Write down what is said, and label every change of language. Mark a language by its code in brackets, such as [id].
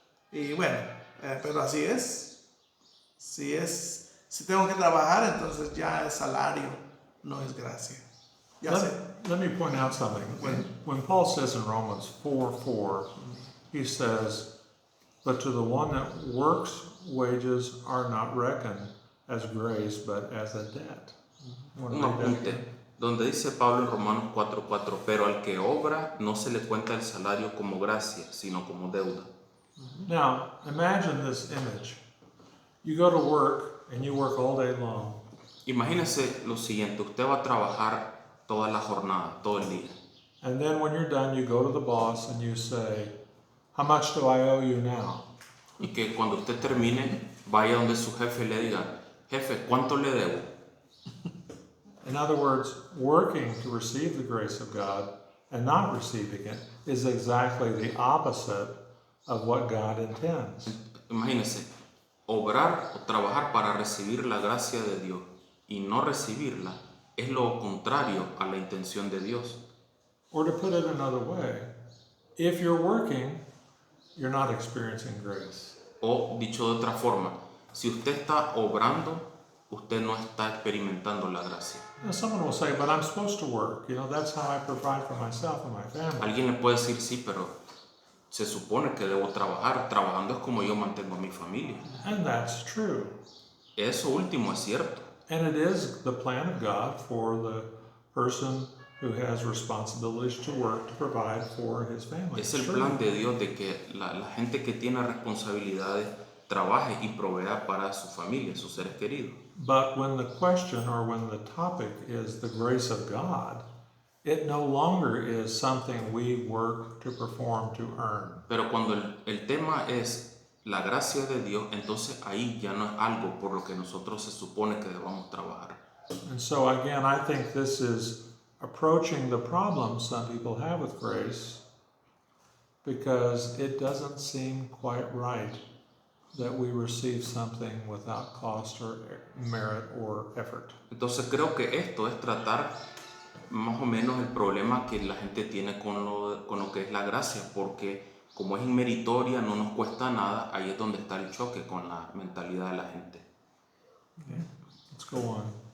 [es] Y bueno, pero así es. Si tengo que trabajar, entonces ya es salario, no es gracia. Ya sé. [en] Let me point out something. When Paul says in Romans 4:4, he says, but to the one that works, wages are not reckoned as grace, but as a debt. [es] Un apunte, donde dice Pablo en Romanos 4:4, pero al que obra no se le cuenta el salario como gracia, sino como deuda. [en] Now, imagine this image. You go to work and you work all day long. [es] Imagínese lo siguiente, usted va a trabajar toda la jornada, todo el día. [en] And then when you're done, you go to the boss and you say, how much do I owe you now? [es] Y que cuando usted termine, vaya donde su jefe y le diga, jefe, ¿cuánto le debo? [en] In other words, working to receive the grace of God and not receiving it is exactly the opposite of what God intends. [es] Imagínense, obrar o trabajar para recibir la gracia de Dios y no recibirla es lo contrario a la intención de Dios. [en] Or to put it another way, if you're working, you're not experiencing grace. [es] O dicho de otra forma, si usted está obrando, usted no está experimentando la gracia. [en] Now, someone will say, but I'm supposed to work. That's how I provide for myself and my family. [es] Alguien le puede decir, sí, pero se supone que debo trabajar. Trabajando es como yo mantengo a mi familia. [en] And that's true. [es] Eso último es cierto. [en] And it is the plan of God for the person who has responsibilities to work to provide for his family. [es] Es el [en] True. [es] plan de Dios de que la gente que tiene responsabilidades trabaje y provea para su familia, sus seres queridos. [en] But when the question or when the topic is the grace of God, it no longer is something we work to perform to earn. [es] Pero cuando el tema es la gracia de Dios, entonces ahí ya no es algo por lo que nosotros se supone que debamos trabajar. [en] And so again, I think this is approaching the problem some people have with grace because it doesn't seem quite right that we receive something without cost or merit or effort. [es] Entonces creo que esto es tratar más o menos el problema que la gente tiene con lo que es la gracia, porque como es inmeritoria, no nos cuesta nada, ahí es donde está el choque con la mentalidad de la gente. [en] Okay. Let's go on.